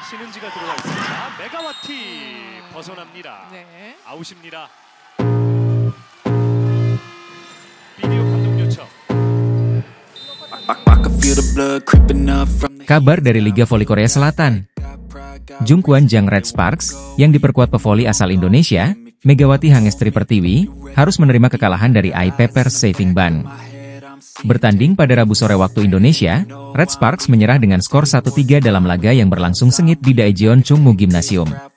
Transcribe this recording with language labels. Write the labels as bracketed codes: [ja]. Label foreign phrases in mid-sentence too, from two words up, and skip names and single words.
[ko] 신은지가 들어가 있습니다. 메가와티 벗어납니다. 네. 아웃입니다. 비디오 감독 요청. [id] Kabar dari Liga Voli Korea Selatan. Jungkwon Jang Red Sparks, yang diperkuat pevoli asal Indonesia, Megawati Hangestri Pertiwi, harus menerima kekalahan dari I-Pepers Saving Ban. Bertanding pada Rabu sore waktu Indonesia, Red Sparks menyerah dengan skor 1-3 dalam laga yang berlangsung sengit di Daejeon Chungmu Gymnasium.